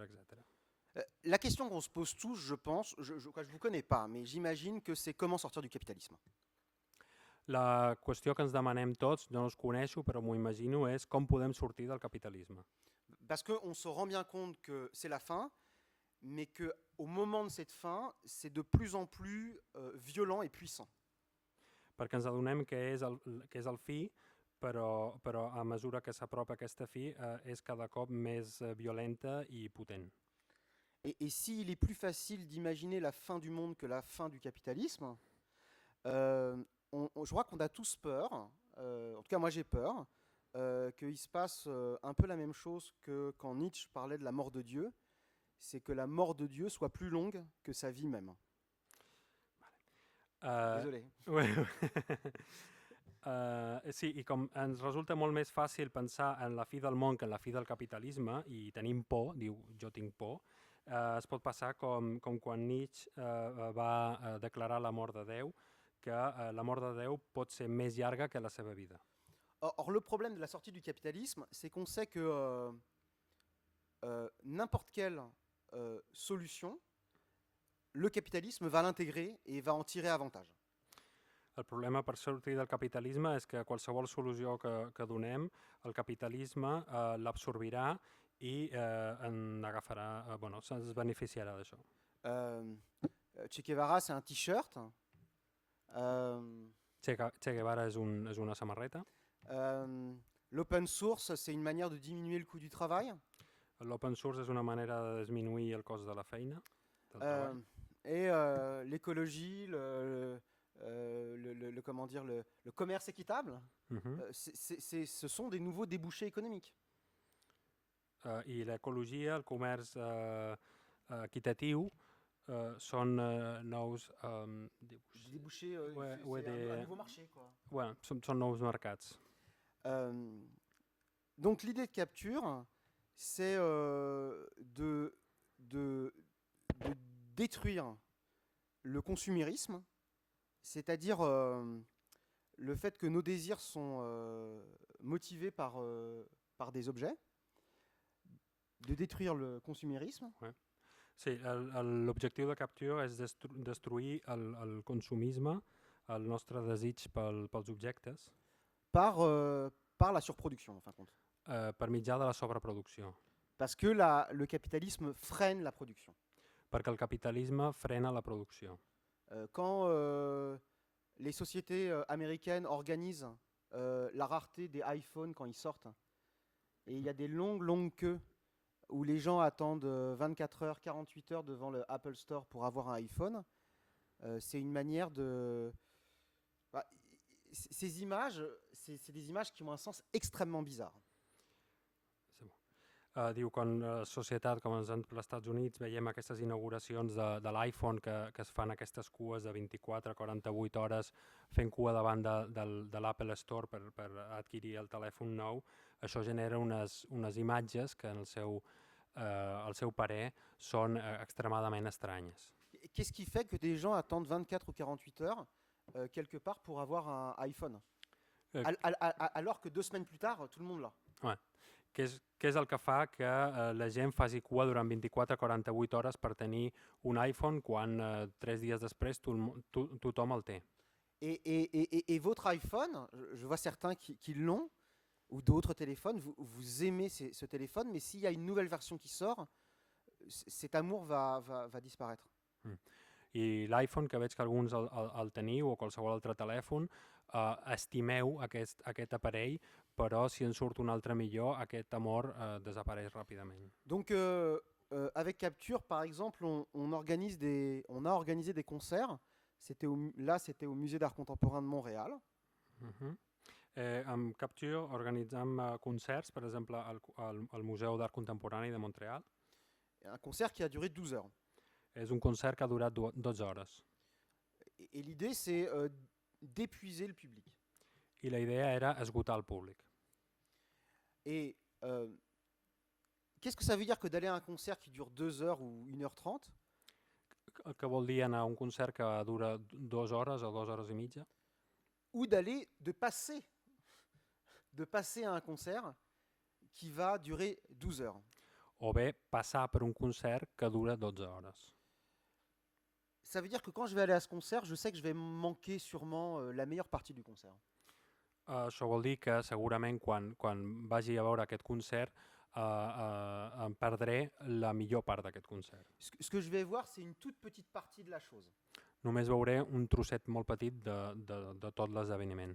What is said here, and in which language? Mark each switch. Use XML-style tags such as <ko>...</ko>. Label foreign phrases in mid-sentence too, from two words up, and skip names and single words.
<fr>etc. La question qu'on se pose tous, je pense, je ne vous connais pas, mais j'imagine que c'est comment sortir du capitalisme.</fr> <ca>La qüestió que ens demanem tots, no els coneixo, però m'ho imagino, és com podem sortir del capitalisme.</ca> <fr>Parce qu'on se rend bien compte que c'est la fin, mais qu'au moment de cette fin, c'est de plus en plus violent et puissant.</fr> <ca>Perquè ens adonem que és el fi, però a mesura que s'apropa aquesta fi és cada cop més violenta i potent.</ca> <fr>Et s'il est plus facile d'imaginer la fin du monde que la fin du capitalisme, Je crois qu'on a tous peur, en tout cas moi j'ai peur, qu'il se passe un peu la même chose que quand Nietzsche parlait de la mort de Dieu, c'est que la mort de Dieu soit plus longue que sa vie même. Désolé. Ouais.</fr> <ca>Sí, i com ens resulta molt més fàcil pensar en la fi del món que en la fi del capitalisme, i tenim por, diu jo tinc por, es pot passar com quan Nietzsche va declarar la mort de Déu, que la mort de Déu pot ser més llarga que la seva vida.</ca> <fr>Or, le problème de la sortie du capitalisme, c'est qu'on sait que n'importe quelle solution, le capitalisme va l'intégrer et va en tirer avantage.</fr> <ca>El problema per sortir del capitalisme és que qualsevol solució que donem, el capitalisme l'absorbirà i en agafarà, bueno, se'n beneficiarà d'això.</ca> <fr>Che Guevara, c'est un t-shirt.</fr> <ca>Che Guevara és una samarreta.</ca> <fr>L'</fr> <en>open source,</en> <fr>c'est une manière de diminuer le coût du travail.</fr> <ca>L'</ca> <en>open source</en> <ca>és una manera de disminuir el cost de la feina, del treball.</ca> <fr>Et l'écologie, comment dire, le commerce équitable, ce sont des nouveaux débouchés économiques.</fr> <ca>I l'ecologia, el comerç equitatiu són nous</ca> <fr>débouchés, un nouveau marché, quoi.</fr> <ca>Ouais, són nous mercats.</ca> <fr>Donc l'idée de capture, c'est de détruire le consumérisme, c'est-à-dire le fait que nos désirs sont motivés par des objets, de détruire le consumérisme. Ouais.</fr> <ca>Sí, l'objectiu de Capture és destruir el consumisme, el nostre desig pels objectes.</ca> <fr>Par la surproduction, en fin de compte.</fr> <ca>Per mitjà de la sobreproducció.</ca> <fr>Parce que le capitalisme freine la production.</fr> <ca>Perquè el capitalisme frena la producció.</ca> <fr>Quand les sociétés américaines organisent la rareté des iPhones quand ils sortent, et il y a des longues queues où les gens attendent 24 heures, 48 heures devant le Apple Store pour avoir un iPhone, c'est une manière de... Ces images, c'est des images qui ont un sens extrêmement bizarre.</fr> <ca>Diu, quan la societat, com als Estats Units, veiem aquestes inauguracions de l'iPhone que es fan aquestes cues de 24-48 hores fent cua davant de l'Apple Store per adquirir el telèfon nou, això genera unes imatges que en el seu parer són extremadament estranyes.</ca> <fr>Qu'est-ce qui fait que des gens attendent 24 ou 48 heures quelque part pour avoir un iPhone alors que 2 semaines plus tard, tout le monde l'a? Ouais.</fr> <ca>Què és el que fa que la gent faci cua durant 24-48 hores per tenir un iPhone quan 3 dies després tothom el té?</ca> <fr>Et votre iPhone, je vois certains qui l'ont, ou d'autres téléphones, vous aimez ce téléphone, mais s'il y a une nouvelle version qui sort, cet amour va disparaître.</fr> <ca>I l'iPhone, que veig que alguns el teniu, o qualsevol altre telèfon, estimeu aquest aparell, però si en surt un altre millor, aquest amor desapareix ràpidament.</ca> <fr>Donc, avec Capture, par exemple, on a organisé des concerts. C'était au Musée d'Art Contemporain de Montréal.</fr> <ca>Amb Capture organitzem concerts, per exemple, al Museu d'Art Contemporani de Montréal.</ca> <fr>Un concert qui a duré 12 heures.</fr> <ca>És un concert que ha durat 12 hores.</ca> <fr>Et l'idée, c'est d'épuiser le public.</fr> <ca>I la idea era esgotar el públic.</ca> <fr>Et qu'est-ce que ça veut dire que d'aller à un concert qui dure 2 heures ou 1h30?</fr> <ca>Què vol dir anar a un concert que dura 2 hores o 2 hores i mitja?</ca> <fr>Ou de passer à un concert qui va durer 12 heures.</fr> <ca>O bé passar per un concert que dura 12 hores.</ca> <fr>Ça veut dire que quand je vais aller à ce concert, je sais que je vais manquer sûrement la meilleure partie du concert.</fr> <ca>Això vol dir que segurament quan vagi a veure aquest concert em perdré la millor part d'aquest concert.</ca> <fr>Ce que je vais voir, c'est une toute petite partie de la chose.</fr> <ca>Només veuré un trosset molt petit de tot l'esdeveniment.</ca>